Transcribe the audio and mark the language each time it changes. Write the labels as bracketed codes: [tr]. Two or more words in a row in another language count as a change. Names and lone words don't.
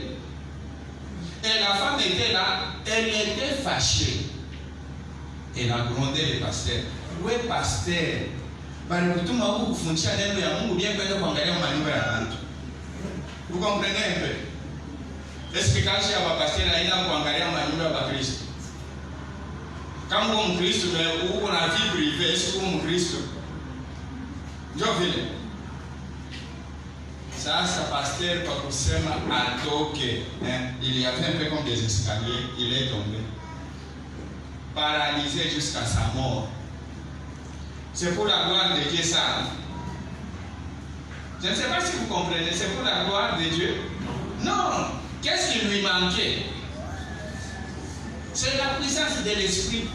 [fr] Et la femme était là, elle était fâchée. Elle a grondé le pasteur. Oui, pasteur. Vous comprenez un peu? Explication à ma pasteur, il a [sw] kuangalia manyumba ya Kristo. Kama uko Mkristo na uko na [fr] vie privée, est-ce que [sw] uko Mkristo? Ndio vile. Sasa pasteur kwa kusema atoke, [fr] il y avait un peu comme des escaliers, il est tombé. Paralysé jusqu'à sa mort. C'est pour la gloire de Dieu ça. Je ne sais pas si vous comprenez, c'est pour la gloire de Dieu. Non. Qu'est-ce qui lui manquait? C'est la puissance de l'esprit.